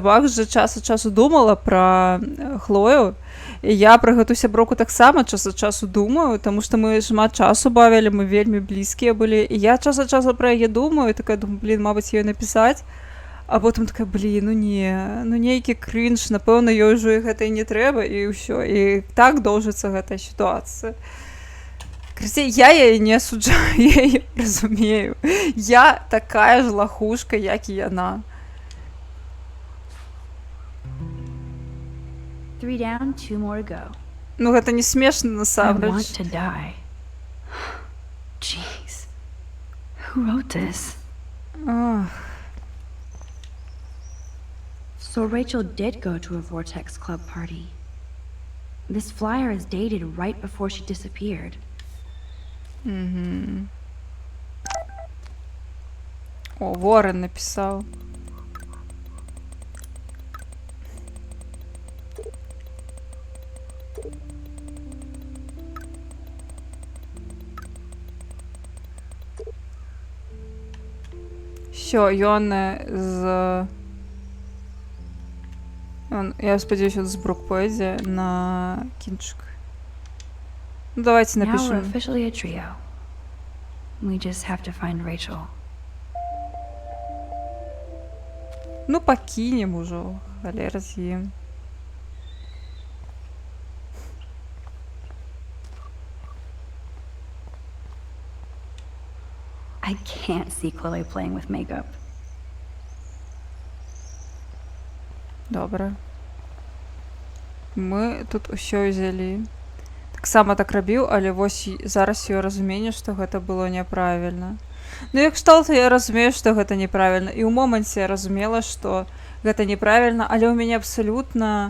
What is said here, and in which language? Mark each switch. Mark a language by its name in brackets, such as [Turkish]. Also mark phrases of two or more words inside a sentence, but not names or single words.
[Belarusian] Макс жа час ад часу думала пра Хлою, і я пра гэту сяброўку таксама час ад часу думаю, таму што мы шмат часу бавілі, мы вельмі блізкія былі, і я час ад часу пра яе думаю, і такая думаю, мабыць, ёй напісаць, а потым такая, нейкі крынж, напэўна, ёй ўжо гэта і не трэба, і ўсё, і так доўжыцца гэтая сітуацыя. Карацей, я яе не асуджаю, я яе разумею. Я такая ж лахушка, як і яна. [English] 3 down, 2 more to go. [Belarusian] Гэта не смешна, [English] I [Belarusian] насамрэч. [English] want to die. Jeez. Who wrote this? So Rachel did go to a Vortex Club party. This flyer is dated right before she disappeared. [Russian] О, Ворон написал. Все, [Belarusian] ён я спадзяюся, з Брукпэдзе на кінчык. [Russian] Давайте [English] Now we're [Russian] напишем. [English] officially a trio. We just have to find Rachel. [Belarusian] Пакінем ужо, халера з ім. [English] I can't see Chloe playing with makeup. [Belarusian] Добра. Мы тут усё ўзялі. Таксама так рабіў, але вось зараз я разумею, што гэта было няправільна. Як кшталту я разумею, што гэта неправільна. І ў моманце я разумела, што гэта неправільна, але ў мяне абсалютна...